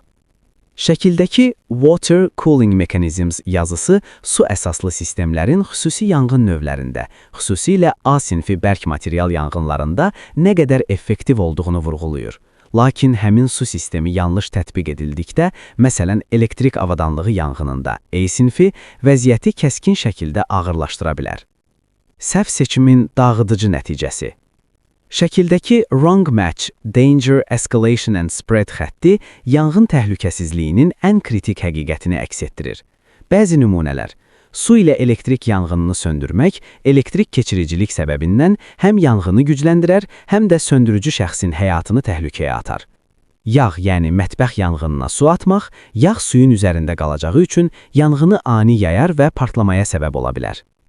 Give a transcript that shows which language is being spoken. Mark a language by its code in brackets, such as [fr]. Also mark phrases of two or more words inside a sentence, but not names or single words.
[az] Şəkildəki [en] Water Cooling Mechanisms [az] yazısı su əsaslı sistemlərin xüsusi yanğın növlərində, xüsusilə A sinfi bərk material yanğınlarında nə qədər effektiv olduğunu vurğulayır. Lakin həmin su sistemi yanlış tətbiq edildikdə, məsələn, elektrik avadanlığı yanğınında E sinfi vəziyyəti kəskin şəkildə ağırlaşdıra bilər. Səhv seçimin dağıdıcı nəticəsi. Şəkildəki [en] wrong match, danger, escalation and spread [az] xətti yanğın təhlükəsizliyinin ən kritik həqiqətini əks etdirir. Bəzi nümunələr. Su ilə elektrik yanğınını söndürmək, elektrik keçiricilik səbəbindən həm yanğını gücləndirər, həm də söndürücü şəxsin həyatını təhlükəyə atar. Yağ, yəni mətbəx yanğınına su atmaq, yağ suyun üzərində qalacağı üçün yanğını ani yayar və partlamaya səbəb ola bilər.